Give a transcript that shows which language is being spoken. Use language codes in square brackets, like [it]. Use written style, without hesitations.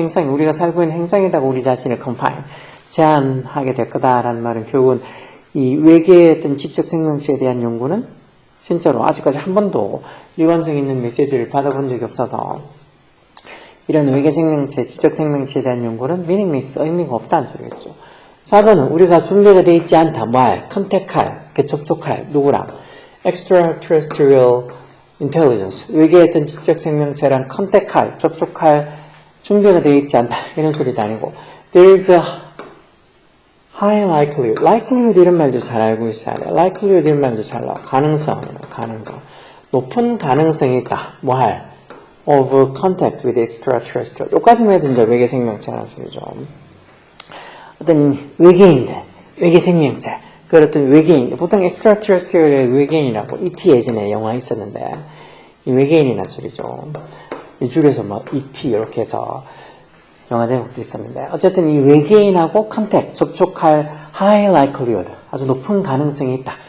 [ko] 우리가 살고 있는 행성에다가 우리 자신을 confine, 제한하게 될 거다라는 말은 결국은 이 외계의 어떤 지적 생명체에 대한 연구는 진짜로 아직까지 한 번도 일관성 있는 메시지를 받아본 적이 없어서 이런 외계 생명체, 지적 생명체에 대한 연구는 meaningless, 의미가 없다는 소리겠죠. 4번은 우리가 준비가 되어 있지 않다. 컨택할, 접촉할, 누구랑? [en] extraterrestrial intelligence. [ko] 외계의 어떤 지적 생명체랑 컨택할, 접촉할 준비가 되어 있지 않다. 이런 소리도 아니고 [en] there is a high likelihood. [ko] likelihood 이런 말도 잘 알고 있어야 돼. likelihood 이런 말도 잘 나와. 가능성. 높은 가능성이 있다. [en] of contact with extraterrestrial. [ko] 여기까지만 해도 이제 외계 생명체라는 소리죠. 어떤 외계 생명체, 그 어떤 외계인, 보통 extraterrestrial의 외계인이라고 E.T. 예전에 영화 있었는데, 이 외계인이라는 소리죠. 이 줄에서 E.T. 이렇게 해서 영화 제목도 있었는데, 어쨌든 이 외계인하고 contact, 접촉할 [en] high likelihood, [ko] 아주 높은 가능성이 있다.